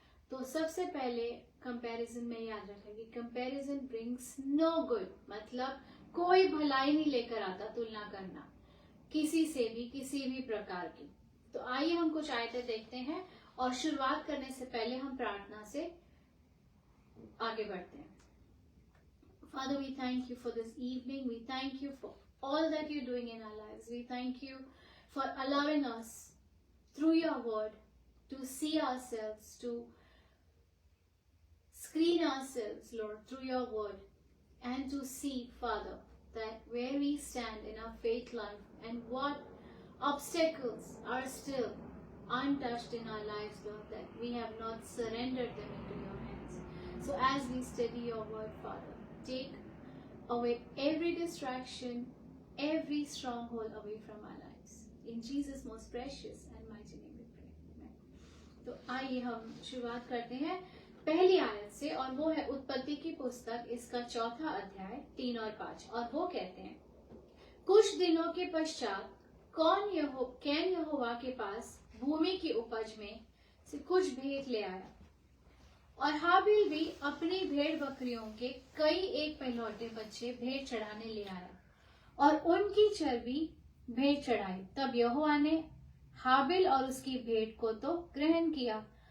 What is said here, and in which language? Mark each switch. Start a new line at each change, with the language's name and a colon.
Hindi: तो सबसे पहले कंपैरिजन में याद रखेंगे,
English: comparison brings no good,
Hindi: मतलब कोई भलाई नहीं लेकर आता तुलना करना किसी से भी, किसी भी प्रकार की। तो आइए हम कुछ आयतें देखते हैं और शुरुआत करने से पहले हम प्रार्थना से आगे बढ़ते हैं।
English: Father, we thank you for this evening. We thank you for all that you're doing in our lives. We thank you for allowing us through your word to see ourselves, to screen ourselves, Lord, through your word, and to see, Father, that where we stand in our faith life and what obstacles are still untouched in our lives, Lord, that we have not surrendered them into your hands. So as we study your word, Father, take away every distraction, every stronghold away from our lives. In Jesus' most precious and mighty name we pray. Amen.
Hindi: तो आइए हम शुरुआत करते हैं पहली आयत से, और वो है उत्पत्ति की पुस्तक, इसका 4 अध्याय 3 और 5। और वो कहते हैं, कुछ दिनों के पश्चात कैन यहोवा के पास भूमि की उपज में से कुछ भेंट ले आया, और हाबिल भी अपनी भेड़ बकरियों के कई एक पहलौठे बच्चे भेंट चढ़ाने ले आया, और उनकी चर्बी भेंट चढ़ाई। तब यहोवा ने हाबिल और उसकी भेंट को तो ग्रहण किया,